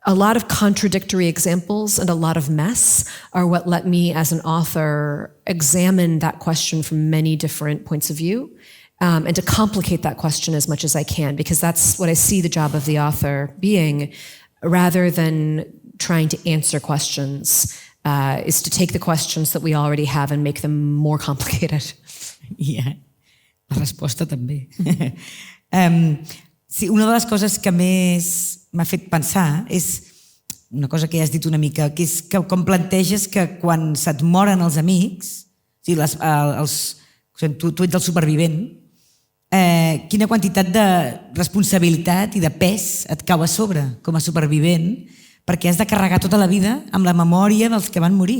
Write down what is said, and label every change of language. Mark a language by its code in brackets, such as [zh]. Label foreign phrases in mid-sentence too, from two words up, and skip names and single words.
[en] a lot of contradictory examples and a lot of mess are what let me, as an author, examine that question from many different points of view, and to complicate that question as much as I can, because that's what I see the job of the author being, rather than trying to answer questions, is to take the questions that we already have and make them more complicated. Yeah, [ca] la resposta també. Sí, una de les coses que més m'ha fet pensar és una cosa que ja has dit una mica, que és que com planteges que quan se't moren els amics, o sigui, tu ets el supervivent, quina quantitat de responsabilitat i de pes et cau a sobre com a supervivent, perquè has de carregar tota la vida amb la memòria dels que van morir.